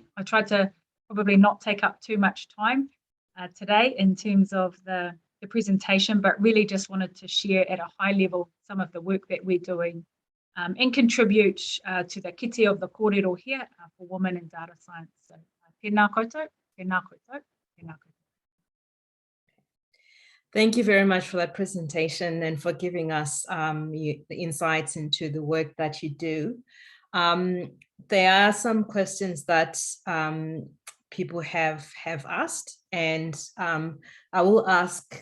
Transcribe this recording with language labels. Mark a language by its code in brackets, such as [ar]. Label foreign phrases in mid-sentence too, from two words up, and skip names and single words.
[en] I tried to probably not take up too much time today in terms of the presentation, but really just wanted to share at a high level some of the work that we're doing and contribute to the kite of the kōrero here for women in data science. So, [mi] tēnā koutou, tēnā koutou, tēnā koutou. [en] Thank you very much for that presentation and for giving us the insights into the work that you do. There are some questions that people have asked, and I will ask.